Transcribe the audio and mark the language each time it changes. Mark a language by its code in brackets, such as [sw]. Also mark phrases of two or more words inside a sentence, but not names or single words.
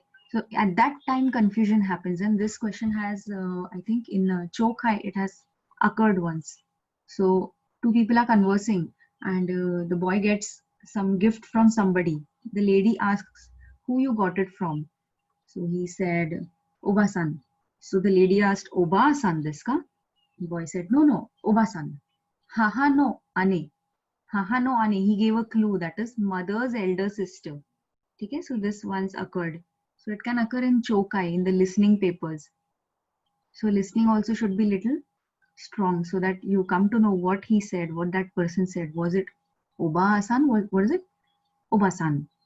[en] So at that time confusion happens, and this question has, I think in Chokai it has occurred once. So two people are conversing, and the boy gets some gift from somebody. The lady asks, "Who you got it from?" So he said, "Oba-san." So the lady asked, [ja] "おばさんですか?" [en] The boy said, "No, Oba-san." [ja] 母の姉. 母の姉. [en] He gave a clue, that is mother's elder sister. Okay, so this once occurred. So it can occur in Chokai, in the listening papers. So listening also should be little strong so that you come to know what he said, what that person said. Was it Oba-san? What is it? Oba-san.